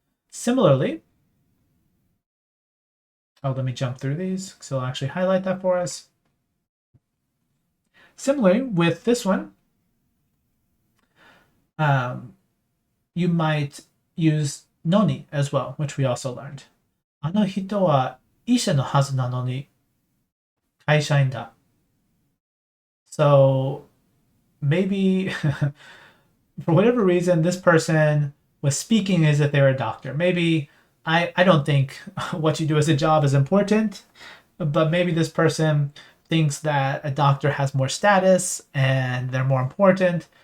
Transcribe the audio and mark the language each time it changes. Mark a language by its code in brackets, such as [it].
[en] Similarly, let me jump through these because it'll actually highlight that for us. Similarly, with this one, you might use noni as well, which we also learned. [ja] あの人は医者のはずなのに会社員だ. [en] So maybe for whatever reason, this person was speaking as if they were a doctor. Maybe I don't think what you do as a job is important, but maybe this person thinks that a doctor has more status and they're more important.